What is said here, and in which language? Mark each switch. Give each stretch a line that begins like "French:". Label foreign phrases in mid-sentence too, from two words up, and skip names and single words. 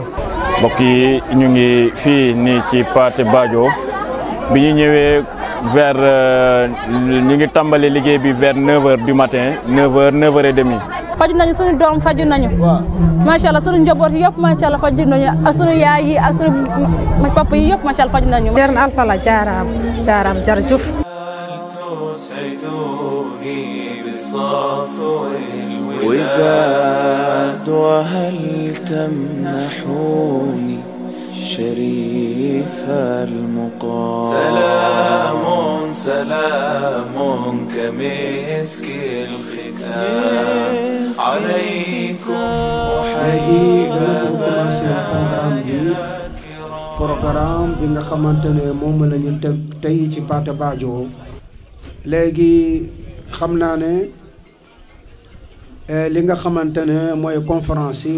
Wolof: mbokk yi ñu ngi fii nii ci Pathé Badio bi ñu ñëwee vers ñu ngi tàmbali liggéey bi vers
French: 9h du matin
Wolof: 9h 9h30. faju nañu suñu doom faju nañu
Arabic: ما شاء الله
Wolof: suñu njaboot yëpp
Arabic: ما شاء الله
Wolof: faju nañu ak suñu yaay yi ak suñu papa yi yëpp
Arabic: ما شاء الله
Wolof: faju nañu. Ceerno Al Falah jaaraam jërëjëf.
Arabic: وداد وهل تمنحوني شريف المقام سلام كمسك الختام عليكم
Wolof: programme bi nga xamante ne moom la ñu teg tey ci Pathé Badio léegi xam naa ne li nga xamante ne mooy conférence yi